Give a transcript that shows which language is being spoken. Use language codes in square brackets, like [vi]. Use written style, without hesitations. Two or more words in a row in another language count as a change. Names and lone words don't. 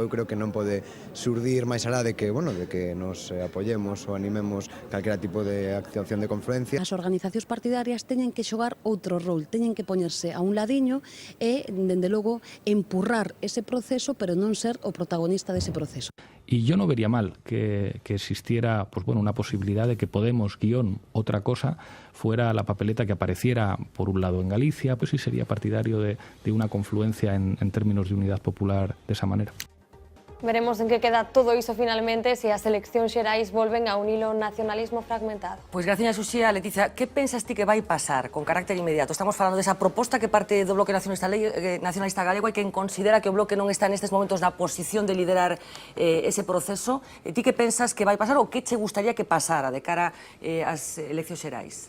[gl] Eu creo que non pode surdir máis alá de que, de que nos apoyemos ou animemos calquera tipo de acción de confluencia. As organizacións partidarias teñen que xogar outro rol, teñen que poñerse a un ladiño e, dende logo, empurrar ese proceso, pero non ser o protagonista dese proceso. [es] Y yo no vería mal que existiera una posibilidad de que Podemos, otra cosa, fuera la papeleta que apareciera, por un lado, en Galicia, pues sí sería partidario de una confluencia en términos de unidad popular de esa manera. [gl] Veremos en que queda todo iso finalmente se as eleccións xerais volven a unir o nacionalismo fragmentado. Pois graciña, Xuxía. Leticia, que pensas ti que vai pasar con carácter inmediato? Estamos falando desa proposta que parte do Bloque Nacionalista Galego. Hai quen considera que o Bloque non está nestes momentos na posición de liderar ese proceso. Ti que pensas que vai pasar ou que che gustaría que pasara de cara ás eleccións xerais?